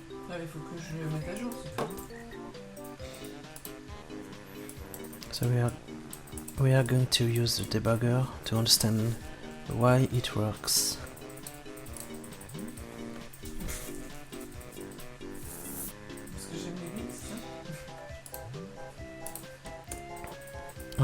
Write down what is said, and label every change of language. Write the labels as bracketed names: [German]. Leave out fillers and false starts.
[French] Ah, il faut que je le mette à jour, c'est tout. [English] So we are going to use the debugger to understand why it works. [French] Parce que j'aime les bits, ça.